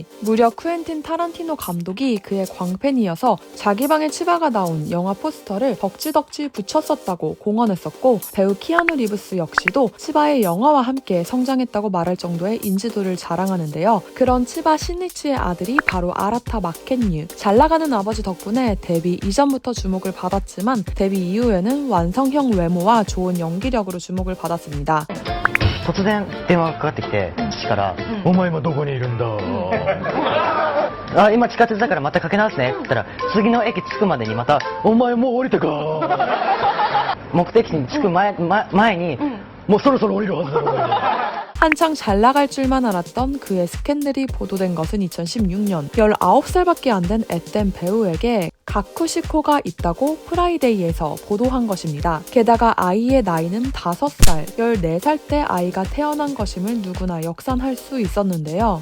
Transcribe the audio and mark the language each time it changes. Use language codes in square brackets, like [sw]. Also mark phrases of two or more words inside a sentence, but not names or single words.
[ko] 무려 쿠엔틴 타란티노 감독이 그의 광팬이어서 자기 방에 치바가 나온 영화 포스터를 덕지덕지 붙였었다고 공언했었고 배우 키아누 리브스 역시도 치바의 영화와 함께 성장했다고 말할 정도의 인지도를 자랑하는데요. 그런 치바 시니치의 아들이 바로 아라타 마켄유. 잘나가는 아버지 덕분에 데뷔 이전부터 주목을 받았지만 데뷔 이후에는 완성형 외모와 좋은 연기력으로 주목을 받았습니다. [ja] 突然電話がかかってきて父から「お前今どこにいるんだ?」あ、今地下鉄だからまたかけ直すねって言ったら次の駅着くまでにまた「お前もう降りたか?」目的地に着く前にもうそろそろ降りるはずだろう。 [ko] 한창 잘 나갈 줄만 알았던 그의 스캔들이 보도된 것은 2016년 19살밖에 안 된 앳된 배우에게 가쿠시코가 있다고 프라이데이에서 보도한 것입니다. 게다가 아이의 나이는 5살, 14살 때 아이가 태어난 것임을 누구나 역산할 수 있었는데요.